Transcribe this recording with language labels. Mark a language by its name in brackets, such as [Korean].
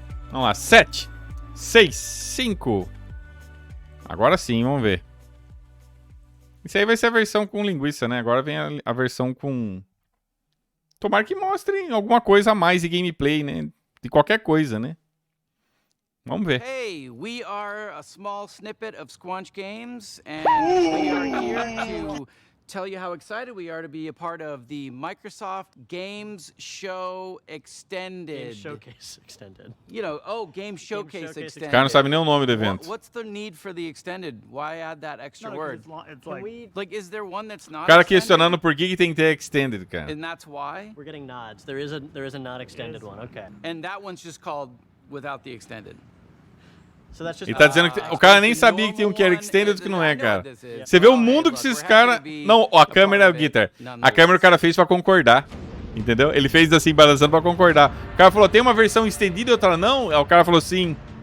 [Portuguese] Vamos lá, 7, 6, 5. Agora sim, vamos ver. Isso aí vai ser a versão com linguiça, né? Agora vem a versão com... Tomara que mostrem alguma coisa a mais de gameplay, né? De qualquer coisa, né? Vamos ver. [English] Hey, we are a small snippet of Squanch Games, and we are here to tell you how excited we are to be a part of the Microsoft Games Show Extended. Game Showcase Extended. You know, Game Showcase Extended. [Portuguese] O cara não sabe nem o nome do evento. [English] What's the need for the extended? Why add that extra word? It's like is there one that's not [Portuguese] O cara [English] extended? [Portuguese] questionando por que tem que ter extended, cara. [English] And that's why? we're getting nods. There is a not extended one. Okay. And that one's just called without the extended. So that's just [Portuguese] Ele tá dizendo que o cara nem sabia que tem um que era extended e outro que não é, cara. Você vê o mundo que esses caras... Não, a câmera é o Guitar. A câmera o cara fez pra concordar. Entendeu? Ele fez assim, balançando pra concordar. O cara falou, tem uma versão estendida e outra não? Aí o cara falou sim.